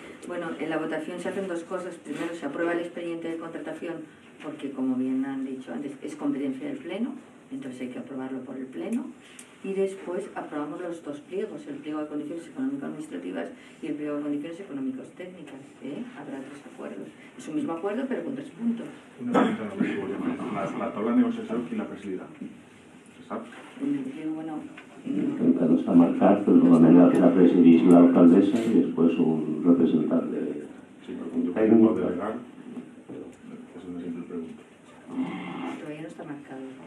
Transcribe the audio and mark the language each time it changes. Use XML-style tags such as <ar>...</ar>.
<es>Bueno, en la votación se hacen dos cosas. Primero, se aprueba el expediente de contratación porque, como bien han dicho antes, es competencia del Pleno, entonces hay que aprobarlo por el Pleno. Y después aprobamos los dos pliegos, el pliego de condiciones económico-administrativas y el pliego de condiciones económicos-técnicas. Habrá 3 acuerdos. Es un mismo acuerdo, pero con 3 puntos. Una pregunta, no me equivoco. La tabla de negociación, ¿quién la presidirá? ¿Se sabe? El pliego, bueno...</es> <ca>Encara no està marcat, però normalment la presideix l'alcaldessa i després un representant de...</ca> <es>Sí, pero punto por igual de legal, es una simple pregunta. Todavía no está marcado.</es>